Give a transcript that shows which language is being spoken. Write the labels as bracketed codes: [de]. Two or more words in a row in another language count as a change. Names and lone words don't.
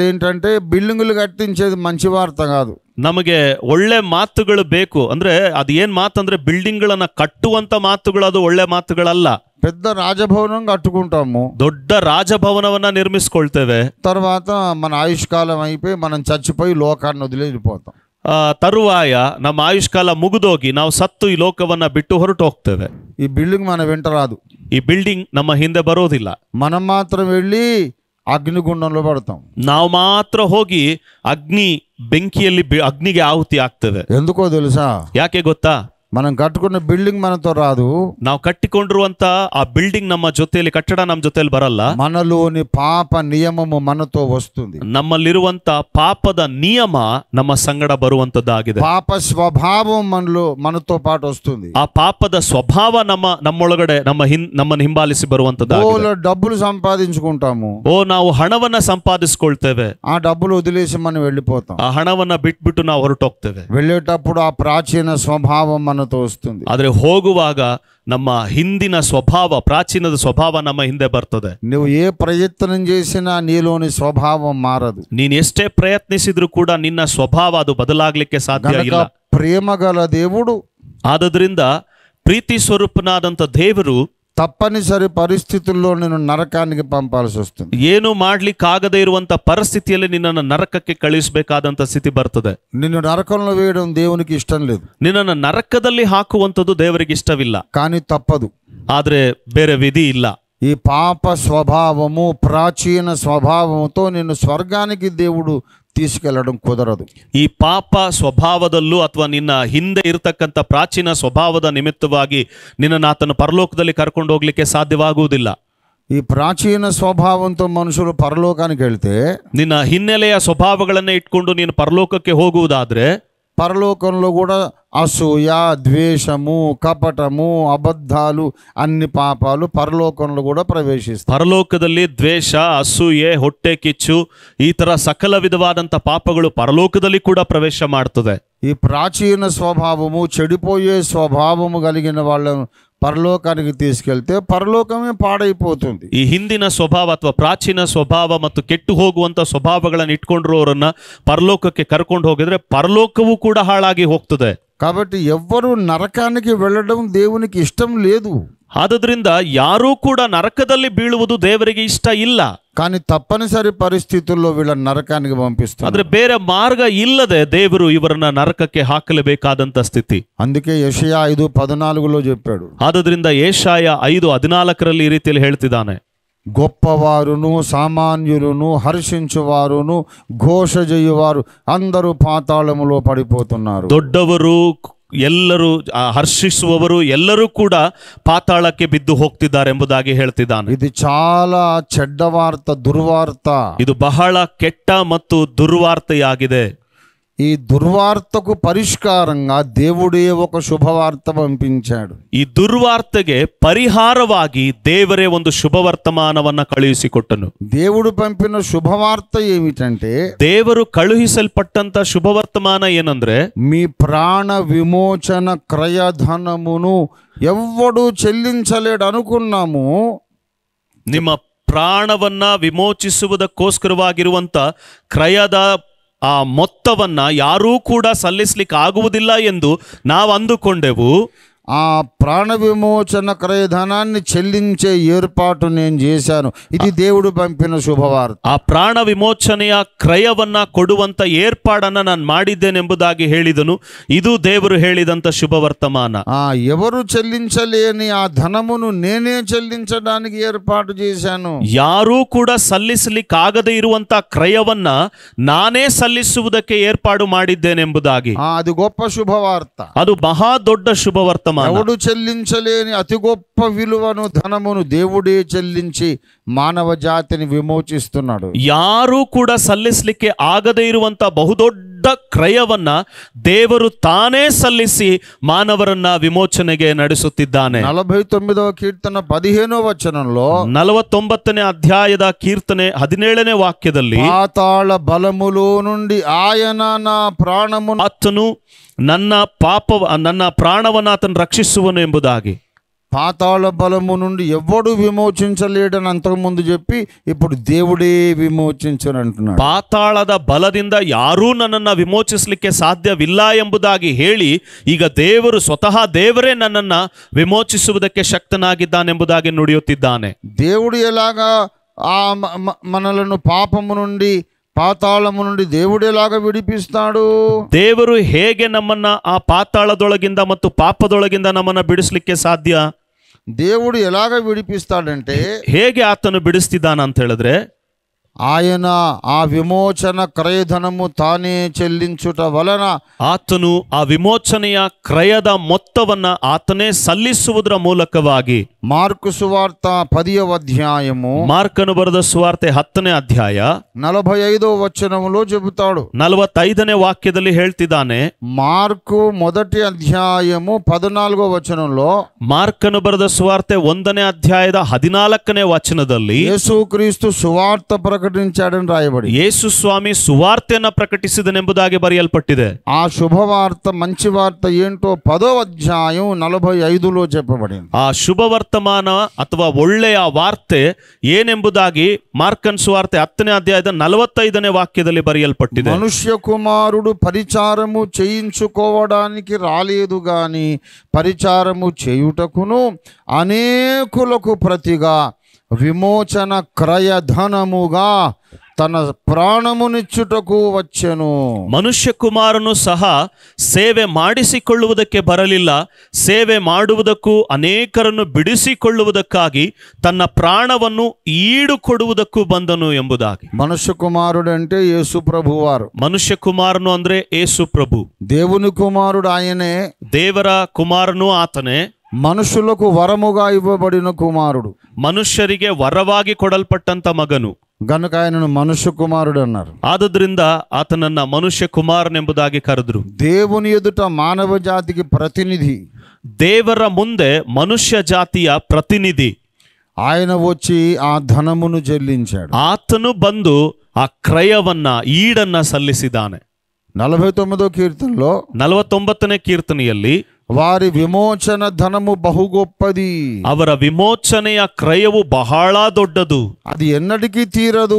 [te] ఏంటంటే బిల్డింగులు కట్టించేది మంచి వార్త కాదు. [kn] ನಮಗೆ ಒಳ್ಳೆ ಮಾತುಗಳು ಬೇಕು. ಅಂದ್ರೆ ಅದು ಏನ್ ಮಾತಂದ್ರೆ ಬಿಲ್ಡಿಂಗ್ಗಳನ್ನ ಕಟ್ಟುವಂತ ಮಾತುಗಳು, ಅದು ಒಳ್ಳೆ ಮಾತುಗಳಲ್ಲ. [te] పెద్ద రాజభవనం కట్టుకుంటాము, [kn] ದೊಡ್ಡ ರಾಜಭವನವನ್ನ ನಿರ್ಮಿಸ್ಕೊಳ್ತೇವೆ. [te] తర్వాత మన ఆయుష్కాలం అయిపోయి మనం చచ్చిపోయి లోకాన్ని వదిలి వెళ్ళిపోతాం. [kn] ತರುವಾಯ ನಮ್ಮ ಆಯುಷ್ಕಾಲ ಮುಗಿದೋಗಿ ನಾವು ಸತ್ತು ಈ ಲೋಕವನ್ನ ಬಿಟ್ಟು ಹೊರಟು ಹೋಗ್ತೇವೆ. [te] ఈ బిల్డింగ్ మన వెంట రాదు, [kn] ಈ ಬಿಲ್ಡಿಂಗ್ ನಮ್ಮ ಹಿಂದೆ ಬರೋದಿಲ್ಲ. [te] మనం మాత్రం వెళ్ళి అగ్నిగుండంలో పడతాం. [kn] ನಾವು ಮಾತ್ರ ಹೋಗಿ ಬೆಂಕಿಯಲ್ಲಿ ಅಗ್ನಿಗೆ ಆಹುತಿ ಆಗ್ತೇವೆ. [te] ఎందుకో తెలుసా? [kn] ಯಾಕೆ ಗೊತ್ತಾ? [te] మనం కట్టుకున్న బిల్డింగ్ మనతో రాదు. [kn] ನಾವು ಕಟ್ಟಿಕೊಂಡಿರುವಂತ ಆ ಬಿಲ್ಡಿಂಗ್ ನಮ್ಮ ಜೊತೆಯಲ್ಲಿ, ಕಟ್ಟಡ ನಮ್ಮ ಜೊತೆಯಲ್ಲಿ ಬರಲ್ಲ. [te] మనలోని పాప నియమము మనతో వస్తుంది. [kn] ನಮ್ಮಲ್ಲಿರುವಂತ ಪಾಪದ ನಿಯಮ ನಮ್ಮ ಸಂಗಡ ಬರುವಂತದ್ದಾಗಿದೆ. [te] పాప స్వభావం మనతో పాటు వస్తుంది. [kn] ಆ ಪಾಪದ ಸ್ವಭಾವ ನಮ್ಮೊಳಗಡೆ ನಮ್ಮನ್ನು ಹಿಂಬಾಲಿಸಿ ಬರುವಂತದ್ದಾಗಿದೆ. [te] డబ్బులు సంపాదించుకుంటాము, [kn] ನಾವು ಹಣವನ್ನ ಸಂಪಾದಿಸ್ಕೊಳ್ತೇವೆ. [te] ఆ డబ్బులు వదిలేసి మనం వెళ్ళిపోతాం. [kn] ಆ ಹಣವನ್ನ ಬಿಟ್ಬಿಟ್ಟು ನಾವು ಹೊರಟೋಗ್ತೇವೆ. [te] వెళ్ళేటప్పుడు ఆ ప్రాచీన స్వభావం మనతో వస్తుంది. [kn] ಆದ್ರೆ ಹೋಗುವಾಗ ನಮ್ಮ ಹಿಂದಿನ ಸ್ವಭಾವ, ಪ್ರಾಚೀನದ ಸ್ವಭಾವ ನಮ್ಮ ಹಿಂದೆ ಬರ್ತದೆ. [te] నువ్వు ఏ ప్రయత్నం చేసినా నీలోని స్వభావం మారదు. [kn] ನೀನ್ ಎಷ್ಟೇ ಪ್ರಯತ್ನಿಸಿದ್ರು ಕೂಡ ನಿನ್ನ ಸ್ವಭಾವ ಅದು ಬದಲಾಗ್ಲಿಕ್ಕೆ ಸಾಧ್ಯ ಇಲ್ಲ. [te] ప్రేమ గల దేవుడు, [kn] ಆದ್ರಿಂದ ಪ್ರೀತಿ ಸ್ವರೂಪನಾದಂತ ದೇವರು [te] తప్పనిసరి పరిస్థితుల్లో నేను నరకానికి పంపాల్సి వస్తుంది. [kn] ಏನು ಮಾಡ್ಲಿಕ್ಕಾಗದೇ ಇರುವಂತ ಪರಿಸ್ಥಿತಿಯಲ್ಲಿ ನಿನ್ನನ್ನು ನರಕಕ್ಕೆ ಕಳಿಸಬೇಕಾದಂತ ಸ್ಥಿತಿ ಬರ್ತದೆ. [te] నిన్ను నరకంలో వేయడం దేవునికి ఇష్టం లేదు. [kn] ನಿನ್ನನ್ನು ನರಕದಲ್ಲಿ ಹಾಕುವಂಥದ್ದು ದೇವರಿಗೆ ಇಷ್ಟವಿಲ್ಲ. [te] కానీ తప్పదు, [kn] ಆದ್ರೆ ಬೇರೆ ವಿಧಿ ಇಲ್ಲ. [te] ఈ పాప స్వభావము, ప్రాచీన స్వభావంతో నిన్ను స్వర్గానికి దేవుడు తీసుకెళ్లడం కుదరదు. [kn] ಈ ಪಾಪ ಸ್ವಭಾವದಲ್ಲೂ ಅಥವಾ ನಿನ್ನ ಹಿಂದೆ ಇರತಕ್ಕಂಥ ಪ್ರಾಚೀನ ಸ್ವಭಾವದ ನಿಮಿತ್ತವಾಗಿ ನಿನ್ನನ್ನು ಆತನ ಪರಲೋಕದಲ್ಲಿ ಕರ್ಕೊಂಡು ಹೋಗ್ಲಿಕ್ಕೆ ಸಾಧ್ಯವಾಗುವುದಿಲ್ಲ. [te] ఈ ప్రాచీన స్వభావంతో మనుషులు పరలోకానికి వెళ్తే, [kn] ನಿನ್ನ ಹಿನ್ನೆಲೆಯ ಸ್ವಭಾವಗಳನ್ನೇ ಇಟ್ಕೊಂಡು ನೀನು ಪರಲೋಕಕ್ಕೆ ಹೋಗುವುದಾದ್ರೆ [te] పరలోకంలో కూడా అసూయ, ద్వేషము, కపటము, అబద్ధాలు అన్ని పాపాలు పరలోకంలో కూడా ప్రవేశిస్తాయి. [kn] ಪರಲೋಕದಲ್ಲಿ ದ್ವೇಷ, ಅಸೂಯೆ, ಹೊಟ್ಟೆ ಕಿಚ್ಚು ಈ ತರ ಸಕಲ ವಿಧವಾದಂಥ ಪಾಪಗಳು ಪರಲೋಕದಲ್ಲಿ ಕೂಡ ಪ್ರವೇಶ ಮಾಡ್ತದೆ. [te] ఈ ప్రాచీన స్వభావము, చెడిపోయే స్వభావము కలిగిన వాళ్ళను పరలోకానికి తీసుకెళ్తే పరలోకమే పాడైపోతుంది. [kn] ಈ ಹಿಂದಿನ ಸ್ವಭಾವ ಅಥವಾ ಪ್ರಾಚೀನ ಸ್ವಭಾವ ಮತ್ತು ಕೆಟ್ಟು ಹೋಗುವಂತ ಸ್ವಭಾವಗಳನ್ನು ಇಟ್ಕೊಂಡಿರೋರನ್ನ ಪರಲೋಕಕ್ಕೆ ಕರ್ಕೊಂಡು ಹೋಗಿದ್ರೆ ಪರಲೋಕವೂ ಕೂಡ ಹಾಳಾಗಿ ಹೋಗ್ತದೆ. [te] కాబట్టి ఎవ్వరూ నరకానికి వెళ్ళడం దేవునికి ఇష్టం లేదు. [kn] ಆದ್ರಿಂದ ಯಾರೂ ಕೂಡ ನರಕದಲ್ಲಿ ಬೀಳುವುದು ದೇವರಿಗೆ ಇಷ್ಟ ಇಲ್ಲ. [te] కానీ తప్పనిసరి పరిస్థితుల్లో వీళ్ళని నరకానికి పంపిస్తారు. [kn] ಆದ್ರೆ ಬೇರೆ ಮಾರ್ಗ ಇಲ್ಲದೆ ದೇವರು ಇವರನ್ನ ನರಕಕ್ಕೆ ಹಾಕಲೇಬೇಕಾದಂತ ಸ್ಥಿತಿ. [te] అందుకే యెషయా 5:14 చెప్పాడు. [kn] ಆದ್ರಿಂದ ಯೆಶಾಯ 5:14 ಈ ರೀತಿಯಲ್ಲಿ ಹೇಳ್ತಿದ್ದಾನೆ, [te] గొప్పవారును సామాన్యులను హర్షించువారును ఘోష చేయువారు అందరూ పాతాళములో పడిపోతున్నారు. [kn] ದೊಡ್ಡವರು ಎಲ್ಲರೂ ಹರ್ಷಿಸುವವರು ಎಲ್ಲರೂ ಕೂಡ ಪಾತಾಳಕ್ಕೆ ಬಿದ್ದು ಹೋಗ್ತಿದ್ದಾರೆ ಎಂಬುದಾಗಿ ಹೇಳ್ತಿದ್ದಾನೆ. [te] ఇది చాలా చెడ్డ వార్త, దుర్వార్త. [kn] ಇದು ಬಹಳ ಕೆಟ್ಟ ಮತ್ತು ದುರ್ವಾರ್ತೆಯಾಗಿದೆ. [te] ఈ దుర్వార్తకు పరిష్కారంగా దేవుడే ఒక శుభవార్త పంపించాడు. [kn] ಈ ದುರ್ವಾರ್ತೆಗೆ ಪರಿಹಾರವಾಗಿ ದೇವರೇ ಒಂದು ಶುಭವರ್ತಮಾನವನ್ನ ಕಳುಹಿಸಿಕೊಟ್ಟನು. [te] దేవుడు పంపిన శుభవార్త ఏమిటంటే, [kn] ದೇವರು ಕಳುಹಿಸಲ್ಪಟ್ಟಂತ ಶುಭವರ್ತಮಾನ ಏನಂದ್ರೆ, [te] మీ ప్రాణ విమోచన క్రయధనమును ఎవ్వడు చెల్లించలేడు అనుకున్నాము. [kn] ನಿಮ್ಮ ಪ್ರಾಣವನ್ನ ವಿಮೋಚಿಸುವುದಕ್ಕೋಸ್ಕರವಾಗಿರುವಂತ ಕ್ರಯದ ಆ ಮೊತ್ತವನ್ನ ಯಾರೂ ಕೂಡ ಸಲ್ಲಿಸ್ಲಿಕ್ಕೆ ಆಗುವುದಿಲ್ಲ ಎಂದು ನಾವು ಅಂದುಕೊಂಡೆವು. [te] ఆ ప్రాణ విమోచన క్రయధనాన్ని చెల్లించే ఏర్పాటు నేను చేశాను. ఇది దేవుడు పంపిన శుభవార్త. [kn] ಆ ಪ್ರಾಣ ವಿಮೋಚನೆಯ ಕ್ರಯವನ್ನ ಕೊಡುವಂತ ಏರ್ಪಾಡನ್ನ ನಾನು ಮಾಡಿದ್ದೇನೆಂಬುದಾಗಿ ಹೇಳಿದನು. ಇದು ದೇವರು ಹೇಳಿದಂತ ಶುಭವರ್ತಮಾನ. [te] ఎవరు చెల్లించలేని ఆ ధనమును నేనే చెల్లించడానికి ఏర్పాటు చేశాను. [kn] ಯಾರೂ ಕೂಡ ಸಲ್ಲಿಸಲಿಕ್ಕಾಗದೇ ಇರುವಂತ ಕ್ರಯವನ್ನ ನಾನೇ ಸಲ್ಲಿಸುವುದಕ್ಕೆ ಏರ್ಪಾಡು ಮಾಡಿದ್ದೇನೆಂಬುದಾಗಿ. [te] అది గొప్ప శుభవార్త. [kn] ಅದು ಮಹಾ ದೊಡ್ಡ ಶುಭವರ್ತಮಾನ. [te] ఎవడు చెల్లించలేని అతి గొప్ప విలువను, ధనమును దేవుడే చెల్లించి మానవ జాతిని విమోచిస్తున్నాడు. [kn] ಯಾರೂ ಕೂಡ ಸಲ್ಲಿಸಲಿಕ್ಕೆ ಆಗದೇ ಇರುವಂತ ಬಹುದೊಡ್ಡ ಕ್ರಯವನ್ನ ದೇವರು ತಾನೇ ಸಲ್ಲಿಸಿ ಮಾನವರನ್ನ ವಿಮೋಚನೆಗೆ ನಡೆಸುತ್ತಿದ್ದಾನೆ. [te] 49వ కీర్తన 15వ వచనంలో [kn] 49ನೇ ಅಧ್ಯಾಯದ ಕೀರ್ತನೆ 17ನೇ ವಾಕ್ಯದಲ್ಲಿ, [te] పాతాళ బలములో నుండి ఆయన నా ప్రాణమును [kn] ಆತನು ನನ್ನ ಪ್ರಾಣವನ್ನು ಆತನು ರಕ್ಷಿಸುವನು ಎಂಬುದಾಗಿ. [te] పాతాళ బలము నుండి ఎవడు విమోచించలేడని అంతకుముందు చెప్పి ఇప్పుడు దేవుడే విమోచించను అంటున్నాడు. [kn] ಪಾತಾಳದ ಬಲದಿಂದ ಯಾರೂ ನನ್ನನ್ನು ವಿಮೋಚಿಸಲಿಕ್ಕೆ ಸಾಧ್ಯವಿಲ್ಲ ಎಂಬುದಾಗಿ ಹೇಳಿ ಈಗ ದೇವರು ಸ್ವತಃ ದೇವರೇ ನನ್ನನ್ನು ವಿಮೋಚಿಸುವುದಕ್ಕೆ ಶಕ್ತನಾಗಿದ್ದಾನೆಂಬುದಾಗಿ ನುಡಿಯುತ್ತಿದ್ದಾನೆ. [te] దేవుడు ఎలాగా మనలను పాపము నుండి, పాతాళము నుండి దేవుడు ఎలాగా విడిపిస్తాడు? [kn] ದೇವರು ಹೇಗೆ ನಮ್ಮನ್ನ ಆ ಪಾತಾಳದೊಳಗಿಂದ ಮತ್ತು ಪಾಪದೊಳಗಿಂದ ನಮ್ಮನ್ನ ಬಿಡಿಸ್ಲಿಕ್ಕೆ ಸಾಧ್ಯ? [te] దేవుడు ఎలాగ విడిపిస్తాడంటే, [kn] ಹೇಗೆ ಆತನು ಬಿಡಿಸ್ತಿದ್ದಾನ ಅಂತ ಹೇಳಿದ್ರೆ, [te] ఆయన ఆ విమోచన క్రయధనము తానే చెల్లించుట వలన [kn] ಆತನು ಆ ವಿಮೋಚನೆಯ ಕ್ರಯದ ಮೊತ್ತವನ್ನ ಆತನೇ ಸಲ್ಲಿಸುವುದರ ಮೂಲಕವಾಗಿ. [te] మార్కు సువార్త 10వ అధ్యాయము, [kn] ಮಾರ್ಕನು ಬರೆದ ಸುವಾರ್ತೆ 10ನೇ ಅಧ್ಯಾಯ [te] 45వ వచనములో చెబుతాడు. [kn] 45ನೇ ವಾಕ್ಯದಲ್ಲಿ ಹೇಳ್ತಿದ್ದಾನೆ. [te] మార్కు 1వ అధ్యాయము 14వ వచనంలో, [kn] ಮಾರ್ಕನು ಬರೆದ ಸುವಾರ್ತೆ 1ನೇ ಅಧ್ಯಾಯದ 14ನೇ ವಚನದಲ್ಲಿ [te] యేసుక్రీస్తు సువార్త ప్రకటించాడని రాయబడి, [kn] ಯೇಸು ಸ್ವಾಮಿ ಸುವಾರ್ತೆಯನ್ನು ಪ್ರಕಟಿಸಿದನೆಂಬುದಾಗಿ ಬರೆಯಲ್ಪಟ್ಟಿದೆ. [te] ఆ శుభవార్త, మంచి వార్త ఏంటో 10వ అధ్యాయం 45లో చెప్పబడింది. [kn] ಆ ಶುಭವರ್ತಮಾನ ಅಥವಾ ಒಳ್ಳೆಯ ವಾರ್ತೆ ಏನೆಂಬುದಾಗಿ ಮಾರ್ಕನ್ ಸುವಾರ್ತೆ 10ನೇ ಅಧ್ಯಾಯದ 45ನೇ ವಾಕ್ಯದಲ್ಲಿ ಬರೆಯಲ್ಪಟ್ಟಿದೆ. [te] మనుష్య కుమారుడు పరిచారము చేయించుకోవడానికి రాలేదు గాని పరిచారము చేయుటకును అనేకులకు ప్రతిగా విమోచన క్రయధనముగా తన ಪ್ರಾಣముನಿಚ್ಚುಟకు వచ్చెను. [kn] ಮನುಷ್ಯ ಕುಮಾರನು ಸಹ ಸೇವೆ ಮಾಡಿಸಿಕೊಳ್ಳುವುದಕ್ಕೆ ಬರಲಿಲ್ಲ, ಸೇವೆ ಮಾಡುವುದಕ್ಕೂ ಅನೇಕರನ್ನು ಬಿಡಿಸಿಕೊಳ್ಳುವುದಕ್ಕಾಗಿ ತನ್ನ ಪ್ರಾಣವನ್ನು ಈಡು ಕೊಡುವುದಕ್ಕೂ ಬಂದನು ಎಂಬುದಾಗಿ. [te] మనుష్య కుమారుడు అంటే యేసు ప్రభువారు. [kn] ಮನುಷ್ಯ ಕುಮಾರನು ಅಂದ್ರೆ ಯೇಸು ಪ್ರಭು. [te] దేవుని కుమారుడు ఆయనే. [kn] ದೇವರ ಕುಮಾರನು ಆತನೇ. [te] మనుషులకు వరముగా ఇవ్వబడిన కుమారుడు. [kn] ಮನುಷ್ಯರಿಗೆ ವರವಾಗಿ ಕೊಡಲ್ಪಟ್ಟಂತ ಮಗನು. [te] గనుక ఆయనను మనుష్య కుమారుడు అన్నారు. [kn] ಆದುದರಿಂದ ಆತನನ್ನ ಮನುಷ್ಯ ಕುಮಾರನೆಂಬುದಾಗಿ ಕರೆದ್ರು. [te] దేవుని ఎదుట మానవ జాతికి ప్రతినిధి, [kn] ದೇವರ ಮುಂದೆ ಮನುಷ್ಯ ಜಾತಿಯ ಪ್ರತಿನಿಧಿ. [te] ఆయన వచ్చి ఆ ధనమును చెల్లించాడు. [kn] ಆತನು ಬಂದು ಆ ಕ್ರಯವನ್ನ ಈಡನ್ನ ಸಲ್ಲಿಸಿದ್ದಾನೆ. [te] 49వ కీర్తనలో [kn] 49ನೇ ಕೀರ್ತನೆಯಲ್ಲಿ [te] వారి విమోచన ధనము బహు గొప్పది, [kn] ಅವರ ವಿಮೋಚನೆಯ ಕ್ರಯವು ಬಹಳ ದೊಡ್ಡದು, [te] అది ఎన్నటికీ తీరదు,